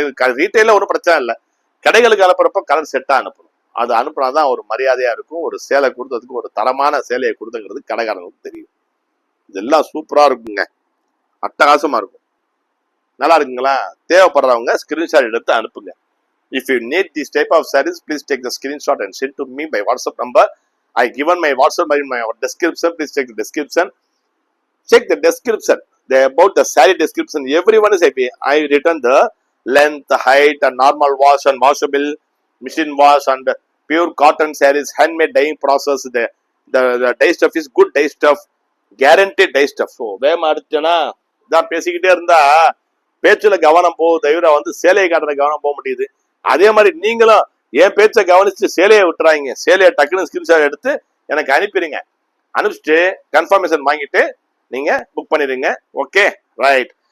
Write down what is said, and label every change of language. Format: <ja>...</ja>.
<ta>கடைகள் ரீட்டைல ஒரு பிரச்சனை இல்லை. கடைகளுக்கு அனுப்புறப்ப கலர் செட்டா அனுப்பணும். அது அனுப்புனாதான் ஒரு மரியாதையா இருக்கும். ஒரு சேலை கொடுத்ததுக்கு ஒரு தரமான சேலையை கொடுத்துங்கிறது கடைக்காரங்களுக்கு தெரியும். இதெல்லாம் சூப்பரா இருக்குங்க. அட்டகாசமா இருக்கும். நல்லா இருக்குங்களா? தேவைப்படுறவங்க ஸ்கிரீன்ஷாட் எடுத்து அனுப்புங்க.</ta> <en>If you need this type of sarees, please take the screenshot and send to me by WhatsApp number. I given my WhatsApp by my description. Please check the description. Check the description. About the saree description, everyone is happy. I written the length, height, and normal wash and washable, machine wash, and pure cotton sarees, handmade dyeing process. The dye stuff is good dye stuff, guaranteed dye stuff.</en> <ta>So வேமா அடுத்தனா இதான் பேசிக்கிட்டே இருந்தா பேச்சுல கவனம் போகுது, தவிர வந்து சேலையை காட்டுற கவனம் போக முடியுது. அதே மாதிரி நீங்களும் என் பேச்சை கவனிச்சு சேலையை விட்டுறாங்க. சேலையை டக்குன்னு ஸ்கிரீன்ஷாட் எடுத்து எனக்கு அனுப்பிடுங்க. அனுப்பிச்சுட்டு கன்ஃபர்மேஷன் வாங்கிட்டு நீங்க புக் பண்ணிடுங்க. Okay, right.</ta>